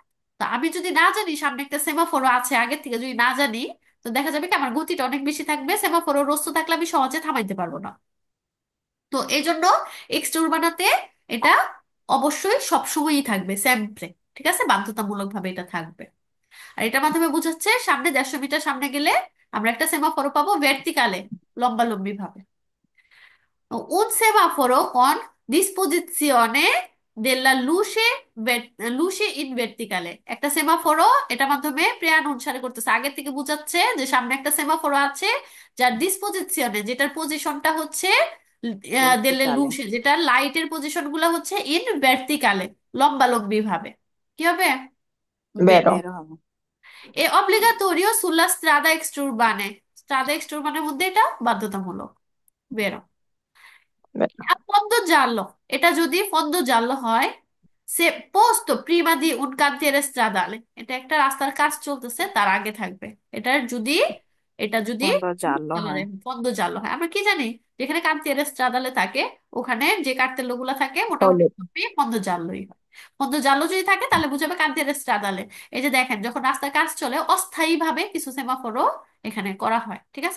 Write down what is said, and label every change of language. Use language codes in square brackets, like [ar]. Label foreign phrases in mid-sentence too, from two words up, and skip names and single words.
[bn] তো আমি যদি না জানি সামনে একটা সেমাফোরও আছে, আগের থেকে যদি না জানি, তো দেখা যাবে কি আমার গতিটা অনেক বেশি থাকবে, সেমাফোরও রস্ত থাকলে আমি সহজে থামাইতে পারবো না। তো এই জন্য [it] extra urbana [bn] এটা অবশ্যই সবসময়ই থাকবে স্যাম্পলে, ঠিক আছে? বাধ্যতামূলক ভাবে এটা থাকবে। আর এটার মাধ্যমে বুঝাচ্ছে সামনে 150 মিটার সামনে গেলে আমরা একটা সেমাফোরও পাবো ভার্টিকালে, লম্বালম্বি ভাবে। [it] Un semaforo con disposizione della luce in verticale, [bn] একটা সেমাফোরো এটা মাধ্যমে প্রেয়ার অনুসারে করতেছে, আগের থেকে বুঝাচ্ছে যে সামনে একটা সেমাফোরো আছে, যার ডিসপোজিশনে, যেটার পজিশনটা হচ্ছে দেলে ভার্টিকালে। লুসে, যেটা লাইটের পজিশন গুলো হচ্ছে [it] in verticale, [bn] লম্বালম্বি ভাবে। কি হবে? বেরো। [it] vero, [bn] বের হবে। [it] è obbligatorio su lla strada extraurbane, strada extraurbane [bn] মধ্যে এটা বাধ্যতামূলক। বেরো। [it] vero, fondo giallo, [bn] এটা যদি [it] fondo giallo [bn] হয়, [it] se posto prima di un cantiere stradale, [bn] এটা একটা রাস্তার কাজ চলতেছে তার আগে থাকবে। এটা যদি বন্ধ জানলো হয়। [it] fondo giallo [bn] হয়, আমরা কি জানি, যেখানে [it] cantiere stradale [bn] থাকে ওখানে যে কার্তেল গুলা থাকে মোটামুটি holo, সবই [it] fondo giallo [bn] হয়। [it] fondo giallo [bn] যদি থাকে তাহলে বুঝাবে [it] cantiere stradale. [bn] এই যে দেখেন, যখন রাস্তার কাজ চলে অস্থায়ী ভাবে কিছু সেমাফোরও এখানে করা হয়, ঠিক আছে?